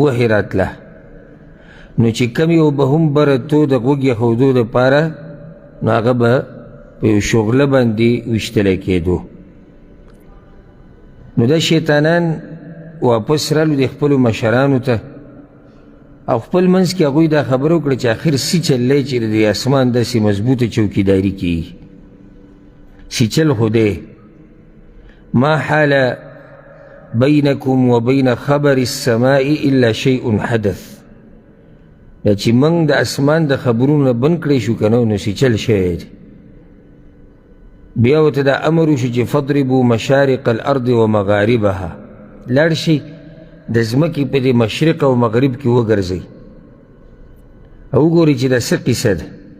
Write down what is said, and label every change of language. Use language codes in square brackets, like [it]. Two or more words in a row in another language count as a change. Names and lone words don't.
[ps] وحی راتله، نو چې کم یو به هم بره تو د غوږ ایښودو دپاره نو هغه به په یو شغله باندې ویشتلی کېدو. نو دا شیطانان واپس رالو د خپلو مشرانو ته او خپل منځ کې هغوی دا خبره وکړه چې آخر څه چل دی چې د اسمان داسې مضبوطه چوکیداري کېږي. سیچل خو دی [ar] ما حال بینکم و بین خبر السماء الا شیء حدث، [ps] دا چې موږ د اسمان د خبرونه بند کړی شو که نه نو سیچل شوی دی. بیا ورته دا امر وشو چې [ar] فضربوا مشارق الارض و مغاربها، [ps] لاړ شئ د ځمکې په دې مشرق او مغرب کې وګرځئ او وګورئ چې دا څه قصه ده.